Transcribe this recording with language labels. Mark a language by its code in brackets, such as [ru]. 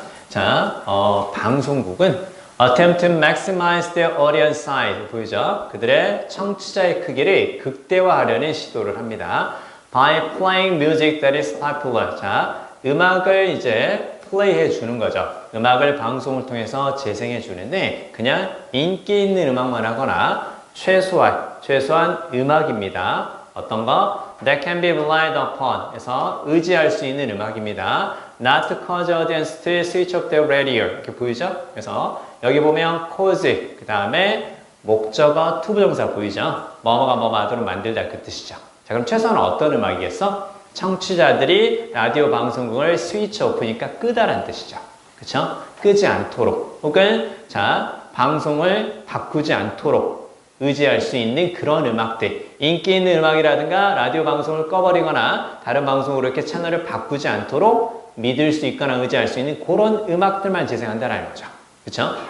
[ko] 자, 방송국은 [en] attempt to maximize their audience size. [ko] 보이죠? 그들의 청취자의 크기를 극대화하려는 시도를 합니다. [en] By playing music that is popular. [ko] 자, 음악을 이제 플레이해 주는 거죠. 음악을 방송을 통해서 재생해 주는데 그냥 인기 있는 음악만 하거나 최소한 음악입니다. 어떤 거? [en] That can be relied upon. [ko] 그래서 의지할 수 있는 음악입니다. [en] Not to cause audience to switch off their radio. [ko] 이렇게 보이죠? 그래서 여기 보면 cause 그 다음에 목적어 투부정사 보이죠? 뭐뭐가 뭐뭐 하도록 만들다 그 뜻이죠. 자, 그럼 최소한 어떤 음악이겠어? 청취자들이 라디오 방송국을 스위치 오프니까 끄다란 뜻이죠. 그쵸? 끄지 않도록 혹은 자 방송을 바꾸지 않도록 의지할 수 있는 그런 음악들, 인기 있는 음악이라든가 라디오 방송을 꺼버리거나 다른 방송으로 이렇게 채널을 바꾸지 않도록 믿을 수 있거나 의지할 수 있는 그런 음악들만 재생한다는 거죠. 그쵸?